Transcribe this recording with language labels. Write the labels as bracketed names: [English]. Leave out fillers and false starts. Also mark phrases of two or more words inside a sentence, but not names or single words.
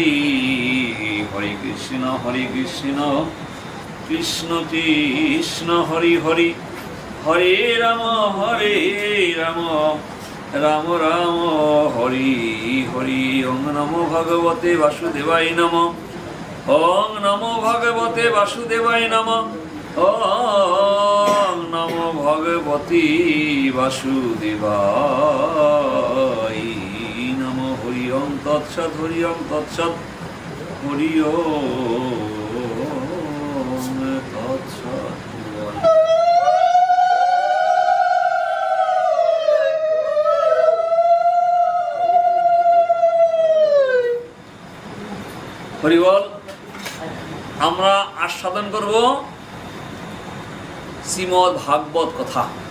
[Sanskrit] হরে কৃষ্ণ কৃষ্ণ কৃষ্ণ হরি হরি, হরে রাম রাম রাম হরি হরি। ওং নমো ভগবতে বাসুদেবায় নমঃ। ওং নমো ভগবতে বাসুদেবায় নমঃ। ওং নমো ভগবতে বাসুদেবায় নমঃ। হরি ওম তৎসৎ, হরি ওম তৎসৎ, হরি ওম তৎসৎ। [Bangla] হরি বল। আমরা আস্বাদন করব শ্রীমদ্ ভাগবত কথা।